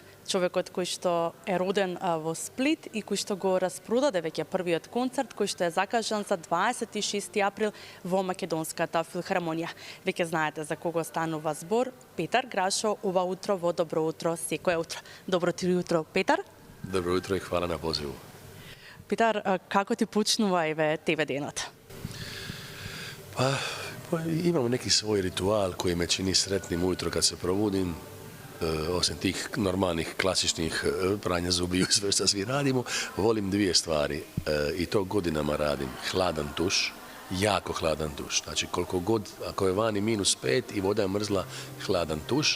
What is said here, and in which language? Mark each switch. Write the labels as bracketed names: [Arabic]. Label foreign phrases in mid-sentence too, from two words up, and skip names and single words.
[Macedonian] Човекот кој што е роден во Сплит и кој што го распродаде веќе првиот концерт кој што е закажан за 26 април во Македонската филхармонија. Веќе знаете за кого станува збор. Петар Грашо ова утро во Добро утро секое утро. Добро ти утро, Петар. [Croatian] Dobro jutro i hvala na pozivu. [Macedonian] Петар, како ти почнува тебе денот? [Croatian] Pa, imam neki svoj ritual koji me čini sretnim ujutro kad se probudim. Osim tih normalnih, klasičnih pranja zubi i sve što svi radimo, volim dvije stvari i to godinama radim. Hladan tuš, jako hladan tuš. Znači koliko god, ako je vani -5 i voda je mrzla, hladan tuš.